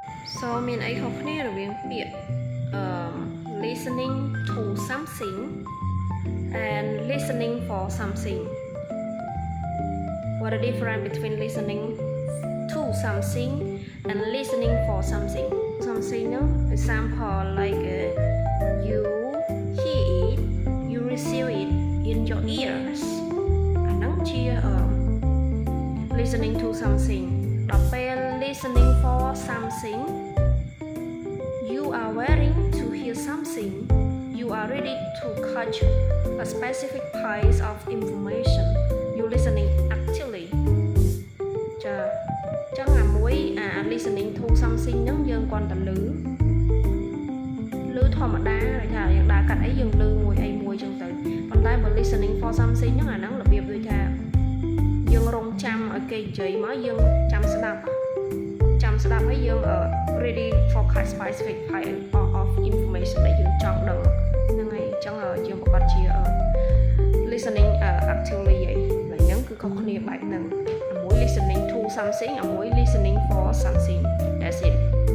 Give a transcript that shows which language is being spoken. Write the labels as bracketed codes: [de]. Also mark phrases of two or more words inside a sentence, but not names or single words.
[en] so [km] មានអីខុសគ្នារវាងពាក្យ [en] listening to something and listening for something. What the difference between listening to something and listening for something? Something, no? Example like you hear it, you receive it in your ears. [km] អាហ្នឹងជា [en] listening to something. [km] ដល់ពេល [en] listening for something, you are waiting to hear something. You are ready to catch a specific piece of information. You listening actively. [km] ចាចឹងអាមួយ [en] listening to something [km] ហ្នឹងយើងគ្រាន់តែឮធម្មតាដូចថាយើងដើរកា ត់អីយើងឮមួយអីមួយចឹងទៅប៉ុន្តែបើ [en] listening for something [km] ហ្នឹងអាហ្នឹងរបៀបដូចថាយើងរងចាំឲ្យគេនិយាយមកយើងចាំស្ដាប់ហើយយើង [en] ready for catch specific piece of information [km] ដែលយើងចង់ដឹងហ្នឹងហើយចឹងយើងប្រកាសជា [en] listening actively [km] ហ្នឹងគឺខុសគ្នាបែបហ្នឹងមួយ [en] listening to something [km] មួយ [en] listening for something. That's it.